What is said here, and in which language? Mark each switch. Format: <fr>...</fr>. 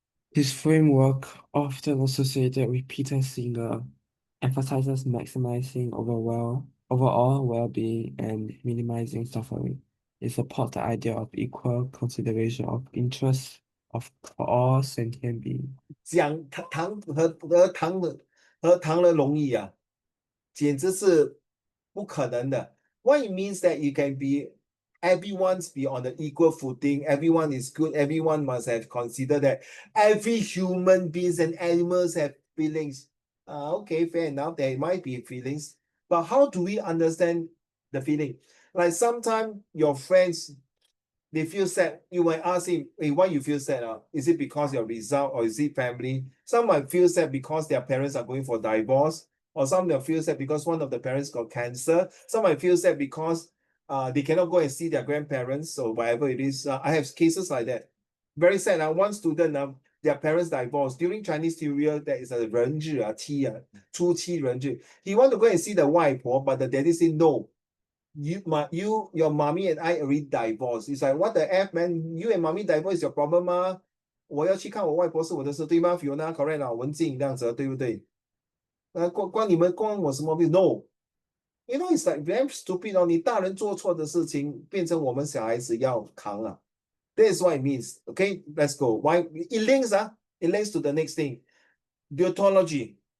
<en>His framework, often associated with Peter Singer, emphasizes maximizing overall well-being and minimizing suffering. It supports the idea of equal consideration of interests for all sentient beings.</en> <zh>讲糖的容易啊，简直是不可能的。</zh> <en>What it means that you can be everyone's be on the equal footing, everyone is good, everyone must have considered that every human beings and animals have feelings. Okay, fair enough, there might be feelings, but how do we understand the feeling? Like sometimes your friends, they feel sad. You might ask him, hey, why you feel sad? Is it because your result or is it family? Some might feel sad because their parents are going for divorce, or some might feel sad because one of the parents got cancer. Some might feel sad because they cannot go and see their grandparents or whatever it is. I have cases like that. Very sad. One student, their parents divorced. During Chinese New Year, there is a 人日,</en> <zh>初七人日.</zh> <en>He want to go and see the 外婆, but the daddy said no. Your mommy and I already divorced. It's like, what the F, man? You and mommy divorce is your problem 吗？</en> <zh>我要去看我外婆是我的事，对吗 ？Fiona</zh> <en>correct</en> <zh>啊，文静这样子，对不对？关我什么病 ？</zh> <en>No. You know, it's like very stupid</en> <zh>哦。你大人做错的事情，变成我们小孩子要扛啊。</zh> <en>That is what it means. Okay, let's go. Why it links It links to the next thing. Deontology.</en>